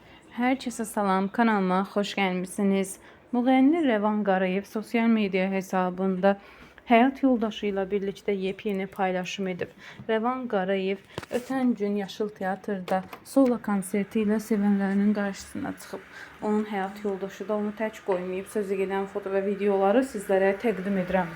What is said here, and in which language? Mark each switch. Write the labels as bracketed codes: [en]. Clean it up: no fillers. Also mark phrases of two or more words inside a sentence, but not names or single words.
[tr] Herkese salam, kanalıma hoş gelmişsiniz. [az] Müğənni Rəvan Qarayev [tr] sosyal medya [az] hesabında həyat yoldaşı ilə birlikdə yepyeni paylaşım edib. Rəvan Qarayev ötən gün Yaşıl Teatrda solo konserti ilə sevənlərinin qarşısına çıxıb. Onun həyat yoldaşı da onu tək qoymayıb. Sözü gedən foto və videoları sizlərə təqdim edirəm.